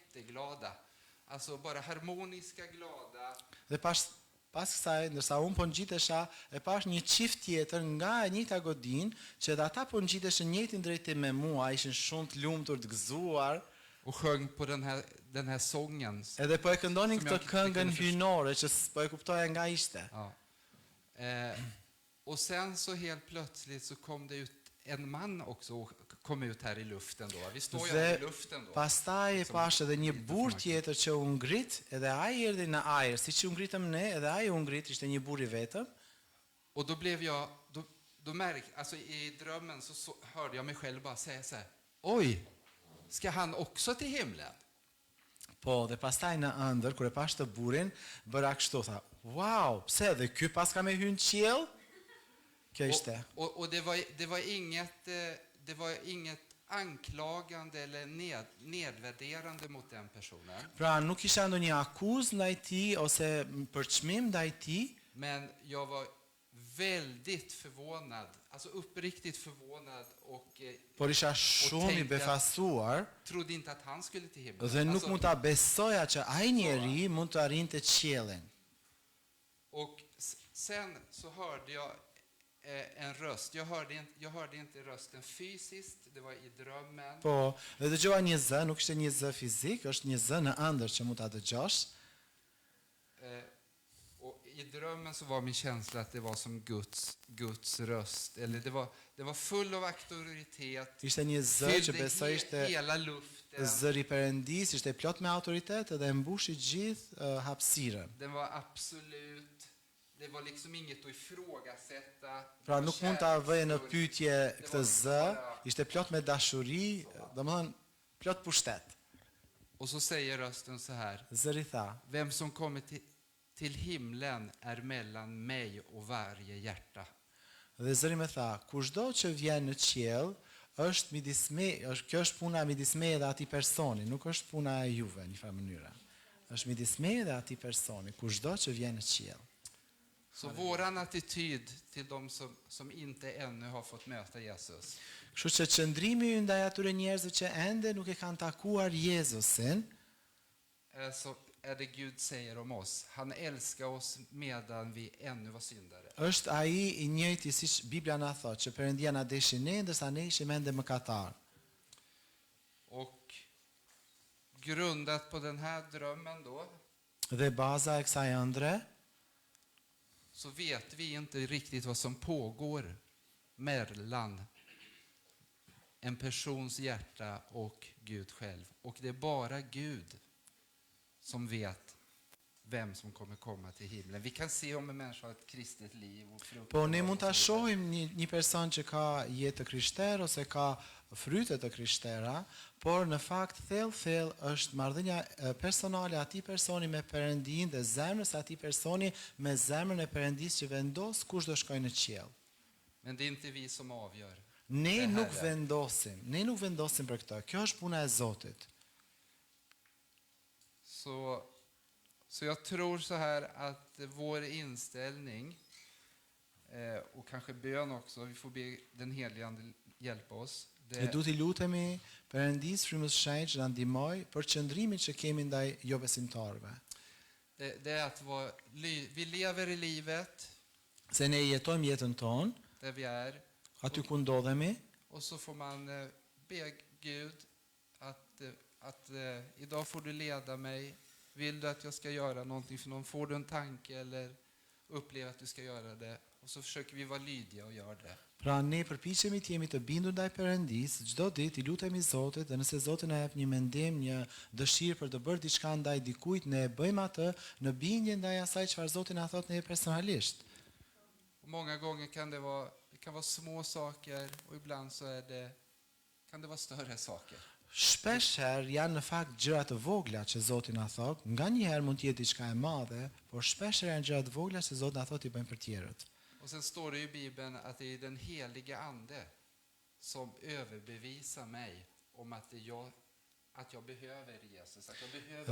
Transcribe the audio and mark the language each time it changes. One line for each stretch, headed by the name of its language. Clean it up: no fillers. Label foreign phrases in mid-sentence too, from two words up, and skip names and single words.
Swedish: Jätteglada. Alltså bara harmoniska, glada.
Albanian: dhe Pas kësaj, ndërsa unë po ngjitesha, e pash një çift tjetër nga e njëjta godinë, që edhe ata po ngjiteshin në njëjtin drejtim me mua, ishin shumë të lumtur, të gëzuar,
Swedish: och sjöng på den här sången.
Albanian: edhe po e këndonin
Swedish: Som
Albanian: këtë
Swedish: jag
Albanian: këngën
Swedish: kunde förstå.
Albanian: hyjnore që po e kuptoja nga ishte.
Swedish: Ja. Och sen så helt plötsligt så kom det ut en man också och kom ut här i luften då. Vi står ju här i luften då.
Albanian: Pastaj e pash edhe një burr tjetër që u ngrit, edhe ai erdhi në ajër, siç u ngritëm ne, edhe ai u ngrit, ishte një burr i vetëm.
Swedish: Och då blev jag, då alltså i drömmen så hörde jag mig själv bara säga så här: oj, ska han också till himlen?
Albanian: Po, dhe pastaj në ëndër, kur e pash të burrin, bëra kështu, tha, wow, pse dhe ky pas ka me hyrë në qiell? Kjo ishte.
Swedish: Och det var inget anklagande eller nedvärderande mot den personen.
Albanian: Pra nuk isha ndonjë akuzë ndaj tij ose përçmim ndaj tij,
Swedish: Men jag var väldigt förvånad, alltså uppriktigt förvånad och
Albanian: por isha shumë i befasuar
Swedish: trodde inte att han skulle till himlen.
Albanian: dhe nuk
Swedish: Alltså,
Albanian: mund ta besoja që ai njeri mund të arrinte qiellin.
Swedish: och sen så hörde jag en röst. Jag hörde inte rösten fysiskt, det var i drömmen.
Albanian: Po, dhe dëgjova një zë, nuk ishte një zë fizik, është një zë në ëndër që mund ta dëgjosh.
Swedish: Och i drömmen så var min känsla att det var som Guds röst. Eller det var full av auktoritet.
Albanian: Ishte një zë që besoj ishte
Swedish: hela luften.
Albanian: zëri perëndis, ishte plot me autoritet dhe e mbushi gjithë hapësirën.
Swedish: Den var absolut. Det var liksom inget att ifrågasätta.
Albanian: Pra nuk mund ta vëje në pyetje këtë zë, ishte plot me dashuri, domethënë plot pushtet.
Swedish: Och så säger rösten så här:
Albanian: Zëri tha,
Swedish: vem som kommer till himlen är mellan mig och varje hjärta.
Albanian: dhe zëri më tha, kushdo që vjen në qiell, është midis me, kjo është puna midis me dhe atij personi, nuk është puna e juve në një farë mënyre. Është midis me dhe atij personi, kushdo që vjen në qiell.
Swedish: Så våran attityd till de som inte ännu har fått möta Jesus.
Albanian: Kështu që qëndrimi ynë ndaj atyre njerëzve që ende nuk e kanë takuar Jezusin,
Swedish: Så är det Gud säger om oss. Han älskar oss medan vi ännu var syndare.
Albanian: është ai i njëjti siç Bibla na thotë, që Perëndia na deshi ne ndërsa ne ishim ende mëkatar.
Swedish: Och grundat på den här drömmen då,
Albanian: Dhe baza e kësaj ëndre,
Swedish: så vet vi inte riktigt vad som pågår mellan en persons hjärta och Gud själv. Och det är bara Gud som vet vem som kommer komma till himlen. Vi kan se om en människa har ett kristet liv och frukt.
Albanian: po ne mund ta shohim një person që ka jetë të krishter ose ka fryte të krishtera, por në fakt thellë është marrëdhënia personale e atij personi me Perëndin dhe zemrës e atij personi me zemrën e Perëndisë që vendos kush do shkojë në qiell.
Swedish: Men det är inte vi som avgör.
Albanian: Ne nuk vendosim për këtë. Kjo është puna e Zotit.
Swedish: Så jag tror så här att vår inställning och kanske bön också, vi får be den helige Ande hjälpa oss.
Albanian: Ne duhet i lutemi Perëndisë Frymës së Shenjtë që na ndihmoj për qëndrimin që kemi ndaj jo besimtarëve.
Swedish: Det är att vi lever i livet
Albanian: Se ne jetojmë jetën tonë,
Swedish: där vi är,
Albanian: aty ku ndodhemi,
Swedish: och så får man be Gud att idag får du leda mig. Vill du att jag ska göra någonting för någon? Får du en tanke eller upplever att du ska göra det? Och så försöker vi vara lydiga och göra det.
Albanian: pra ne përpiqemi të jemi të bindur ndaj Perëndisë, çdo ditë i lutemi Zotit dhe nëse Zoti na jep një mendim, një dëshirë për të bërë diçka ndaj dikujt, ne e bëjmë atë në bindje ndaj asaj çfarë Zoti na thotë ne personalisht.
Swedish: Och många gånger kan det vara små saker och ibland så kan det vara större saker.
Albanian: Shpeshherë janë në fakt gjëra të vogla që Zoti na thotë, nganjëherë mund të jetë diçka e madhe, por shpeshherë janë gjëra të vogla që Zoti na thotë i bëjmë për tjerët.
Swedish: Och sen står det i Bibeln att det är den helige Ande som överbevisar mig om att jag behöver Jesus, att jag behöver.